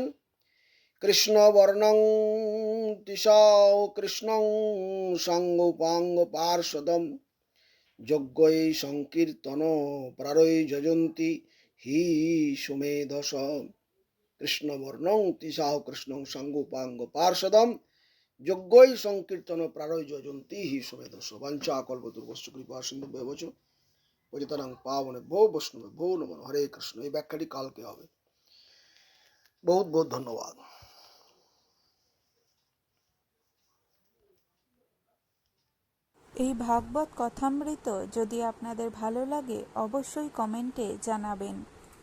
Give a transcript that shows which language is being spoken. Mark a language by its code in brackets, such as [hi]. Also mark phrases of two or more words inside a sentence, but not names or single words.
[sa] কৃষ্ণ বর্ণং তিসাও কৃষ্ণং সাঙ্গোপাঙ্গ পার্ষদম যজ্ঞৈ সংকীর্তন প্রারৈ যজন্তি হি সুমেধস। কৃষ্ণ বর্ণং তিসাও কৃষ্ণং সাঙ্গোপাঙ্গ পার্ষদম যজ্ঞৈ সংকীর্তন প্রারৈ যজন্তি হি সুমেধস। বাঞ্ছা কল্পতরুভ্যশ্চ কৃপা সিন্ধুভ্যেব চ পতিতানাং পাবনেভ্যো বৈষ্ণবেভ্যো নমো নমঃ। হরে কৃষ্ণ। [bn] এই ব্যাখ্যাটি কালকে হবে। [hi] बहुत बहुत धन्यवाद। [bn] এই ভাগবত কথামৃত যদি আপনাদের ভালো লাগে অবশ্যই কমেন্টে জানাবেন।